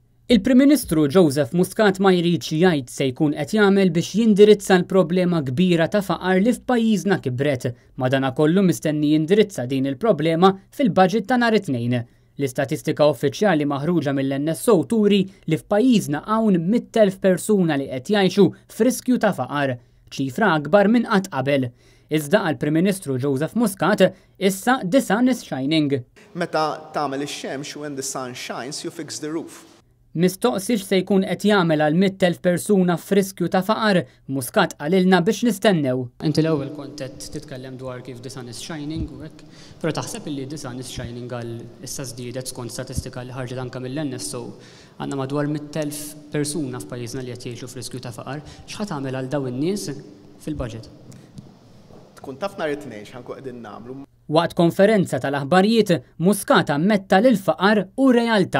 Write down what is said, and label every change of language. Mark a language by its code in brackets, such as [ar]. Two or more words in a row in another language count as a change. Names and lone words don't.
[mt] Il-Prim Ministru Joseph Muscat ma jridx jgħid se jkun qed jagħmel biex jindirizza l-problema kbira ta' faqar li f'pajjiżna kibret, madankollu mistenni jindirizza din il-problema fil-budget ta' nhar it-tnejn. L-istatistika uffiċjali maħruġa mill-NSO turi li f'pajjiżna hawn 100,000 persuna li qed jgħixu f'riskju ta' faqar, ċifra akbar minn qatt qabel. Iżda għall-Prim Ministru Joseph Muscat issa [en] the sun is shining. [mt] Meta tagħmel ix-xemx [en] when the sun shines you fix the roof. [mt] Mistoqsix se jkun qed jagħmel għal 100,000 persuna f'riskju ta' faqar, Muscat qalilna biex nistennew. Inti l-ewwel kont qed titkellem dwar kif [en] the sun is shining [mt] u hekk, però taħseb illi [en] the sun is shining [mt] għal issa żdiedet skont statistika li ħarġet anke mill-NSO għandna madwar 100,000 persuna f'pajjiżna li qed jgħixu f'riskju ta' faqar, x'ħadd tagħmel għal dawn in-nies fil-budget? Tkun taf nhar it-tnejn x'ħankun qegħdin nagħmlu. Waqt konferenza tal-aħbarijiet, Muscat ammetta l-faqar u realtà.